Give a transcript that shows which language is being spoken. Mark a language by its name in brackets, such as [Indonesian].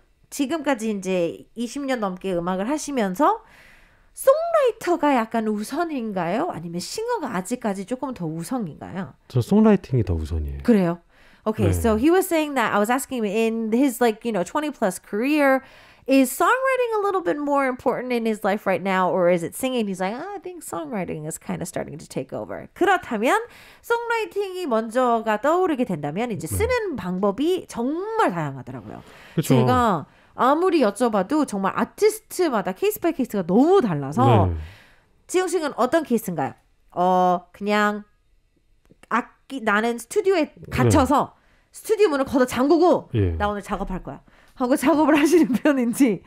[Korean] 지금까지 이제 20년 넘게 음악을 하시면서 송라이터가 약간 우선인가요? 아니면 싱어가 아직까지 조금 더 우선인가요? 저 송라이팅이 더 우선이에요. 그래요? [English] Okay, so he was saying that I was asking him in his 20 plus career, is songwriting a little bit more important in his life right now, or is it singing? He's like, I think songwriting is kind of starting to take over. [Korean] 그렇다면 송라이팅이 먼저가 떠오르게 된다면 이제 쓰는 방법이 정말 다양하더라고요. 그쵸. 제가 아무리 여쭤봐도 정말 아티스트마다 케이스 바이 케이스가 너무 달라서 지영 씨는 어떤 케이스인가요? 그냥 나는 스튜디오에 갇혀서 스튜디오 문을 걷어 잠그고 나 오늘 작업할 거야 하고 작업을 하시는 편인지.